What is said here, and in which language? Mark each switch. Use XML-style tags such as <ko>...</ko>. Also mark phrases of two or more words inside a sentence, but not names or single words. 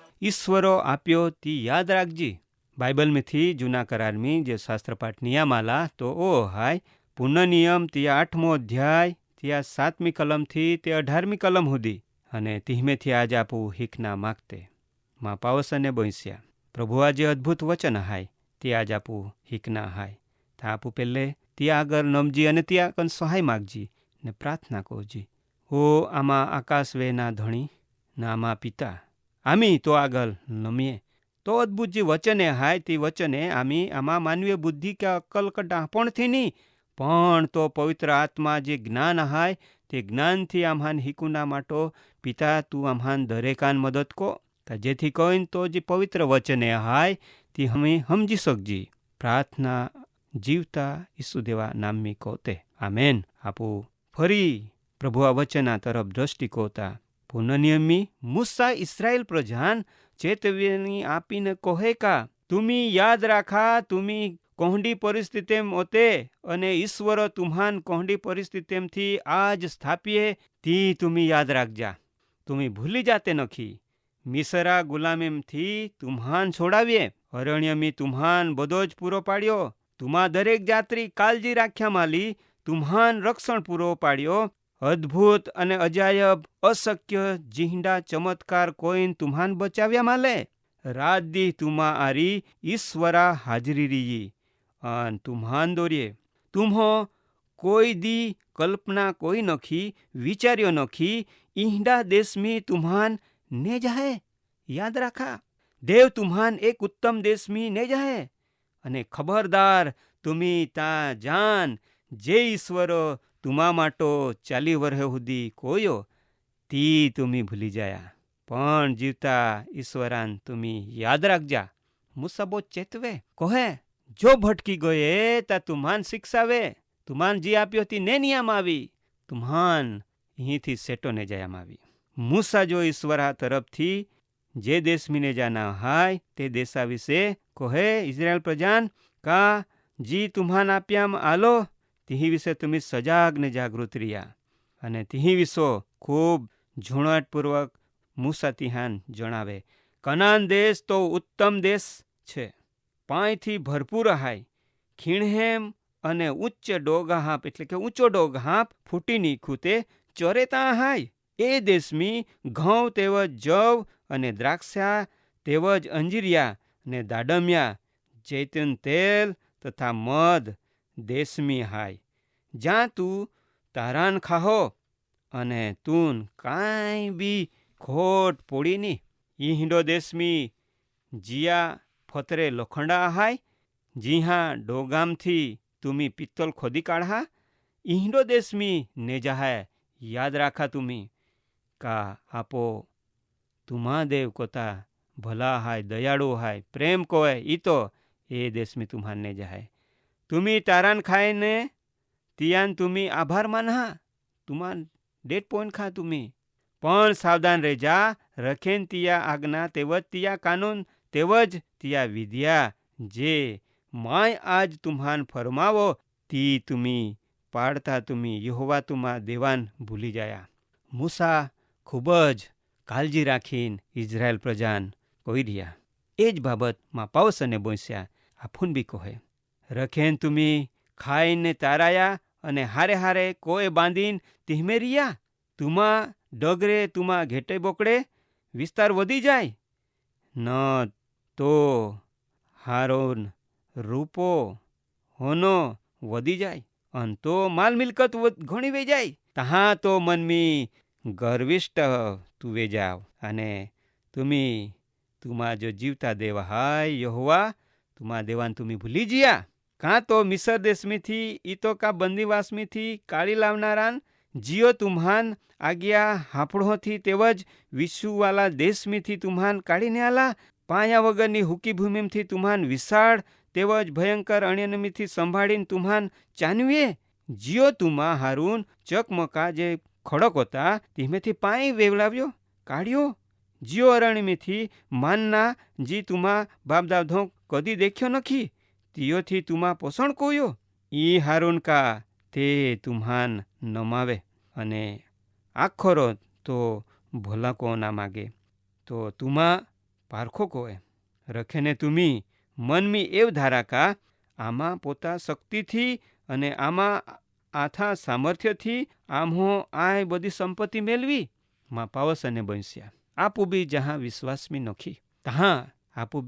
<bhb>ईश्वरो आप्यो ती याद राखजी। बाइबल में थी जूना करार में जे शास्त्रपाठ नियमाला तो ओ हाय पुनर्नियम तिया 8मो अध्याय तिया 7मी कलम थी ते 18मी कलम हुदी अने तीहमे थी आज आपू हिकना मागते माँ पावस अने बंस्या प्रभु आज अद्भुत वचन हाय ते आज आपू हिकना हाय था आपू पहले तिया आगर नमजी अने तिया कन सहाय मागजी ने प्रार्थना कोजी। ओ आमा आकाश वेना धणी ना आमा पिता आमी तो आगल नमीए तो अद्भुत जी वचने हाय ती वचने आमी आमा मानवीय बुद्धि के अक्कल का डापण थी नी पण तो पवित्र आत्मा जे ज्ञान हाय ते ज्ञान थी आम्हान हिकुना माटो पिता तू आम्हान दरेकान मदद को जेथी कोइन तो जे पवित्र वचने हाय ती हमें समझी सकजी। प्रार्थना जीवता ईसु देवा नाम में कोते आमेन। आपू फरी प्रभु वचना तरफ दृष्टि कोता पुनर्नियमी मूसा इस्राएल प्रजान चेतवणी आपीने कहे का तुमी याद राखा तुमी कोहडी परिस्थितिम ओते अने ईश्वर तुम्हान कोहडी परिस्थितिम थी आज स्थापीए ती तुमी याद राखजा। तुमी भूली जाते नखी मिसरा गुलामीम थी तुम्हान छोड़ावीए अरण्यमी तुम्हान बधोज पूरो पाड्यो तुमा दरेक जात्री काळजी राख्या माली तुम्हान रक्षण पूरो पाड्यो अद्भुत अने अजायब अशक्य जीहंडा चमत्कार कोईन तुम्हान बचाव्या माले रात दी तुमा आरी ईश्वरा हाजरी रही अन तुम्हान दोरिए तुम्हो कोई दी कल्पना कोई नखी विचार्यो नखी ईहंडा देश में तुम्हान ने जाए याद राखा देव तुम्हान एक उत्तम देश में ने जाए अने खबरदार तुमी ता जान जे ईश्वरो तुमा माटो 40 वर्ष हुदी कोयो ती तुमी भूली जाया पण जीवता ईश्वरान तुमी याद राखजा। मूसा बो चेतवे कहे जो भटकी गए ता तुम्हान शिक्षावे तुम्हान जी आप्यो ती ने नियम आवी तुम्हान यहीं थी सेटो ने जायाम आवी। मूसा जो ईश्वरा तरफ थी जे देश में ने जाना हाय ते देशा विषे कहे इस्राएल प्रजान का जी तुम्हान आप्याम आलो ती विषे तुमी सजाग ने जागृत रिया अने ती विषो खूब झुणवटपूर्वक मूसा तिहान जणावे कनान देश तो उत्तम देश छे पायथी भरपूर हाय खीणहेम अने उच्च डोगाहाप एटले के ऊंचो डोगाहाप फूटी नीखूते चरेता हाय ए देश में घઉં तेवज जव अने द्राक्षा तेवज अंजीरिया ने दाडमिया जैतून तेल तथा मध देश में हाय ज्यां तू तारान खाहो अने तून काई भी खोट पोड़ी नी ई हिंडो देश में जिया फतरे लोखंडा हाय जी हाँ डोगाम थी तुमी पित्तल खोदी काढ़ा ई हिंडो देश में ने जाहाय याद राखा तुमी का आपो तुमा देव कोता भला हाय दयाळु हाय प्रेम कोय ई तो ए देश में तुम्हान ने जाहाय तुमी तारान खाए ने तियान तुमी आभार मानहा तुमान डेट पॉइंट खा तुमी पण सावधान रेजा रखेन तिया आज्ञा तेवज तिया कानून तेवज तिया विद्या जे माय आज तुम्हान फरमावो ती तुमी पाड़ता तुमी यहोवा तुमा देवान भूली जाया। मूसा खूबज काळजी राखीन इजरायल प्रजान कोई दिया एज बाबत माँ पावस अने बोस्या आफून भी कहे रखेन तुमी खाईने ताराया अने हारे हारे कोए बांधीन तिहमे रिया तुमा डगरे तुमा घेटे बोकड़े विस्तार वधी जाय न तो हारोन रूपो होनो वधी जाय अन तो माल मिलकत घणी वे जाय तहाँ तो मन में गर्विष्ट तू वे जाओ अने तुमी तुमा जो जीवता देवा हाय यहोवा तुमा देवान तुमी भूली जिया का तो मिस्र देश में थी ई तो का बंदीवास में थी काली लावनारान जियो तुम्हान आज्ञा हापड़ो थी तेवज विश्व वाला देश में थी तुम्हान काढ़ी ने आला पाया वगरनी हुकी भूमि थी तुम्हान विशाળ तेवज भयंकर अण्यनमी थी संभाळीने तुम्हान चानवीए जियो तुमा हारून चकमका जे खड़क होता तीमेथी पाई वेवलाव्यो काढ़्यो जियो अरण्यमी थी मानना जी तुमा बाप दादो कदी देख्यो नखी तियो थी तुमा पोषण कोयो ई हारून का ते तुम्हान नमावे अने आखरो तो भला को ना मागे तो तुमा પારખો કોએ રખેને તુમી મનમી એવ ધારાકા આમાં પોતા શક્તિથી અને આમાં આથા સામર્થ્યથી આમહો આ બધી સંપત્તિ મેળવી માં પાવસ અને બન્સ્યા આપું બી જહાં વિશ્વાસમી નખી તહાં આપું</bhb>